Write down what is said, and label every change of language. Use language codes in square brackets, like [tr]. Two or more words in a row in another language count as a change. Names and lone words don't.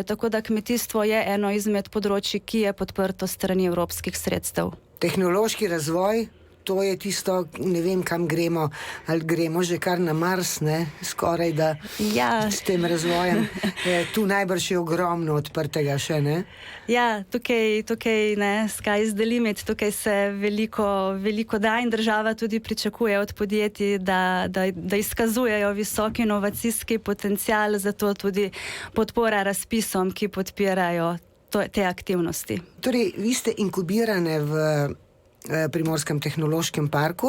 [sl] Tako da kmetijstvo je eno izmed področij, ki je podprto strani evropskih sredstev. Tehnološki razvoj, to je tisto, ne vem, kam gremo, ali gremo že kar na Mars, ne, skoraj da s tem razvojem. Tu najbrž je ogromno odprtega še, ne? Ja, tukaj ne, [en] sky is the limit, [sl] tukaj se veliko da in država tudi pričakuje od podjetij, da izkazujejo visok inovacijski potencial, zato tudi podpora razpisom, ki podpirajo te aktivnosti. Torej, vi ste inkubirane v Primorskem tehnološkem parku.